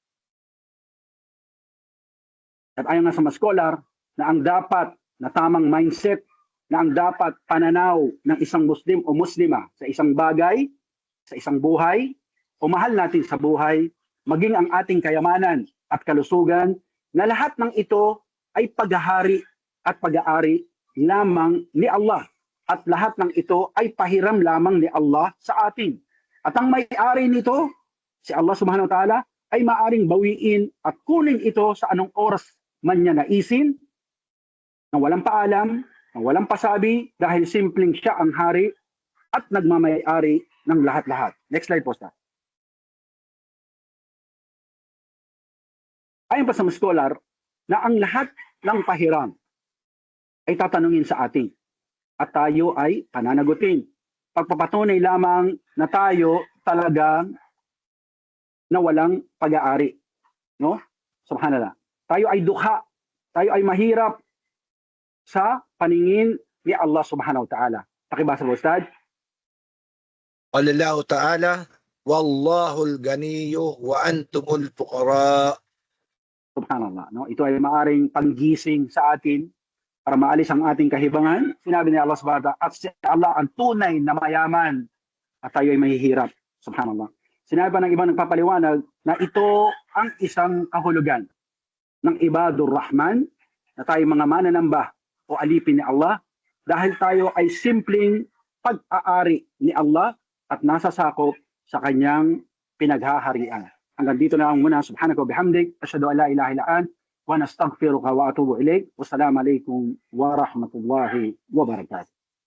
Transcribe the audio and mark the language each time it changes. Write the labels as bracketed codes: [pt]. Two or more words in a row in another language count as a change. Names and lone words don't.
[tl] At ayon nga sa mga scholar na ang dapat na tamang mindset, na ang dapat pananaw ng isang Muslim o Muslima sa isang bagay, sa isang buhay, o mahal natin sa buhay, maging ang ating kayamanan at kalusugan, na lahat ng ito ay paghahari at pag-aari lamang ni Allah. At lahat ng ito ay pahiram lamang ni Allah sa atin. At ang may-ari nito, si Allah [ar] سبحانه وتعالى, [tl] ay maaring bawiin at kunin ito sa anong oras man niya naisin, na walang paalam, na walang pasabi, dahil simpleng siya ang hari at nagmamay-ari ng lahat-lahat. [en] Next slide po, sir. [tl] Ayon pa sa mga scholar, na ang lahat ng pahiram ay tatanungin sa atin at tayo ay pananagutin. Pagpapatunay lamang na tayo talagang na walang pag-aari. No? Subhanallah. Tayo ay dukha. Tayo ay mahirap sa paningin ni Allah [ar] سبحانه وتعالى. [tl] Pakibasa mo, Ustad. [ar] قال الله تعالى والله الغني وأنتم الفقراء. [tl] Subhanallah. No? Ito ay maaring panggising sa atin para maalis ang ating kahibangan. Sinabi ni Allah [ar] سبحانه وتعالى, [tl] at si Allah ang tunay na mayaman at tayo ay mahihirap. Subhanallah. Sinabi pa ng ibang nagpapaliwanag na ito ang isang kahulugan ng [ar] عباد الرحمن [tl] na tayo mga mananamba o alipin ni Allah dahil tayo ay simpleng pag-aari ni Allah at nasasakop sa kanyang pinaghaharian. Hanggang dito na lang muna. [ar] سبحانك وبحمدك. أشهد أن لا إله إلا أنت ونستغفرك ونتوب إليك. والسلام عليكم ورحمة الله وبركاته.